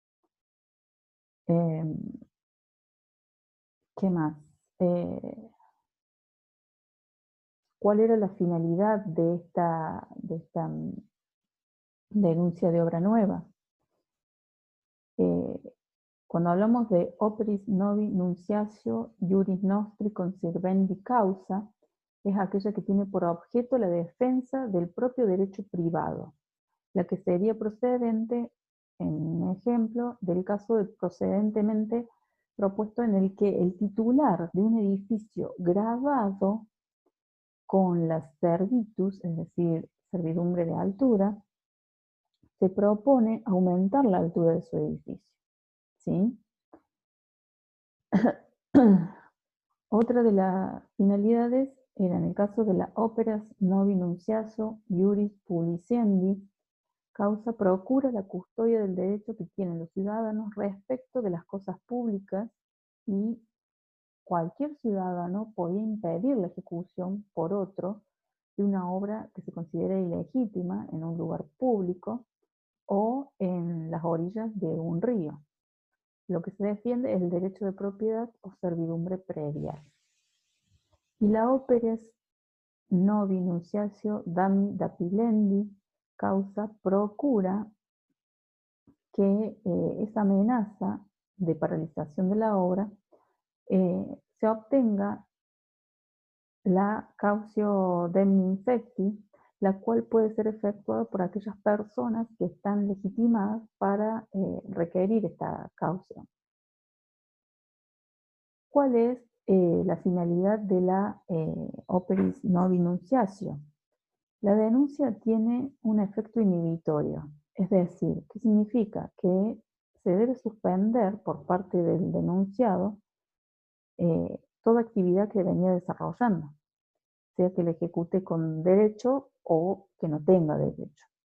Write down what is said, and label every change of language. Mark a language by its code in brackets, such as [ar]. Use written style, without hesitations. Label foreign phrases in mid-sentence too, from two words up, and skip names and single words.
[es] ¿Qué más? ¿Cuál era la finalidad de esta denuncia de obra nueva? Cuando hablamos de [la] operis novi nunciatio iuris nostri consequendi causa, [es] es aquella que tiene por objeto la defensa del propio derecho privado, la que sería procedente, en un ejemplo, del caso de precedentemente propuesto en el que el titular de un edificio grabado con la servitus, es decir, servidumbre de altura, se propone aumentar la altura de su edificio, ¿sí? Otra de las finalidades era, en el caso de la [la] operas novi nunciatio iuris publicendi, causa [es] procura la custodia del derecho que tienen los ciudadanos respecto de las cosas públicas, y cualquier ciudadano podía impedir la ejecución por otro de una obra que se considera ilegítima en un lugar público o en las orillas de un río. Lo que se defiende es el derecho de propiedad o servidumbre predial. Y la [la] operas novi nunciatio damni dapilendi causa [es] procura que esa amenaza de paralización de la obra se obtenga la [la] cautio damni infecti, [es] la cual puede ser efectuada por aquellas personas que están legitimadas para requerir esta caución. ¿Cuál es la finalidad de la [la] operis novi nunciatio? [es] La denuncia tiene un efecto inhibitorio, es decir, ¿qué significa? Que se debe suspender por parte del denunciado toda actividad que venía desarrollando, sea que la ejecute con derecho o que no tenga derecho.